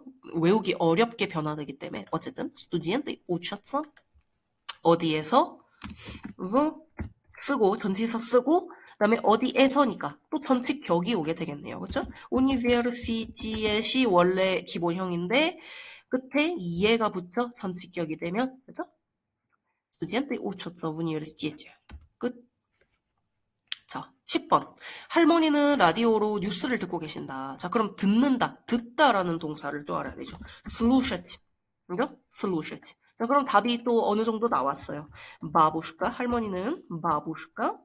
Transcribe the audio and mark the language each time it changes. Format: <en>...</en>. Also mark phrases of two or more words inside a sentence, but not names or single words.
<ko>외우기 어렵게 변화되기 때문에 어쨌든</ko> <ru>студенты учатся</ru> <ko>어디에서 쓰고 전치사 쓰고 그다음에 어디에서니까 또 전치격이 오게 되겠네요. 그렇죠? university의 원래 기본형인데 끝에 예가 붙죠? 전치격이 되면 그렇죠?</ko> <ru>студенты учатся в университете.</ru> <ko>끝. 자, 10번. 할머니는 라디오로 뉴스를 듣고 계신다. 자, 그럼 듣는다, 듣다라는 동사를 또 알아야 되죠.</ko> <ru>слушать. 그죠? слушать.</ru> <ko>자, 그럼 답이 또 어느 정도 나왔어요. 바부슈카, 할머니는 바부슈카.</ko>